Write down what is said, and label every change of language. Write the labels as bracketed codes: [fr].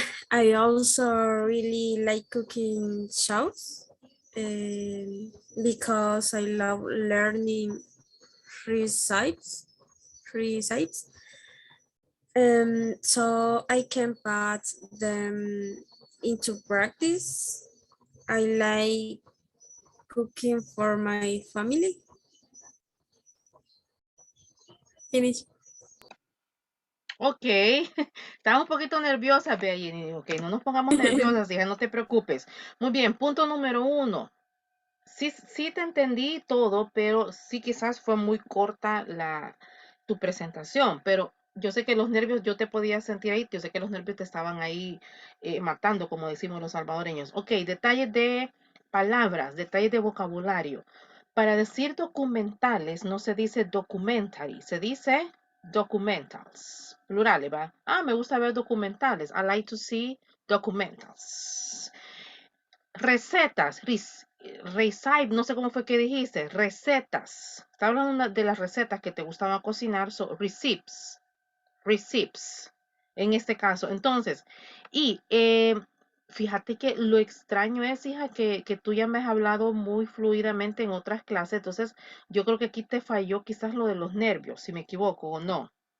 [en] I also really like cooking shows because I love learning recipes. So I can put them into practice. I like cooking for my family. Finish. [es] Ok, estaba un poquito nerviosa, Jenny. Ok, no nos pongamos nerviosas, hija, no te preocupes. Muy bien, punto número 1. Sí te entendí todo, pero sí quizás fue muy corta tu presentación, pero yo sé que los nervios, yo te podía sentir ahí, yo sé que los nervios te estaban ahí matando, como decimos los salvadoreños. Ok, detalles de palabras, detalles de vocabulario. Para decir documentales no se dice documentary, se dice documentals. Plurales, ¿va? Me gusta ver documentales. [en] I like to see documentals. [es] Recetas, recipe, no sé cómo fue que dijiste, recetas. Está hablando de las recetas que te gustaba cocinar, [en] so recipes, [es] en este caso. Entonces, y fíjate que lo extraño es, hija, que tú ya me has hablado muy fluidamente en otras clases, entonces yo creo que aquí te falló quizás lo de los nervios, si me equivoco o no.